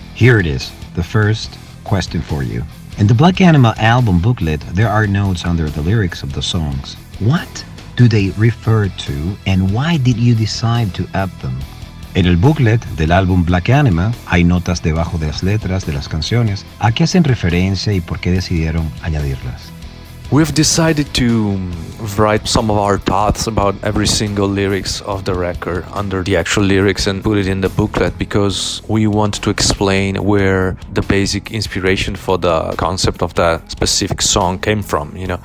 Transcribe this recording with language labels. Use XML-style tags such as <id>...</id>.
<en>Here it is, the first question for you. In the Black Anima album booklet, there are notes under the lyrics of the songs. What do they refer to, and why did you decide to add them?</en> <es>En el booklet del álbum Black Anima, hay notas debajo de las letras de las canciones. ¿A qué hacen referencia y por qué decidieron añadirlas?</es> <en>We've decided to write some of our thoughts about every single lyrics of the record under the actual lyrics and put it in the booklet because we want to explain where the basic inspiration for the concept of that specific song came from, you know.</en>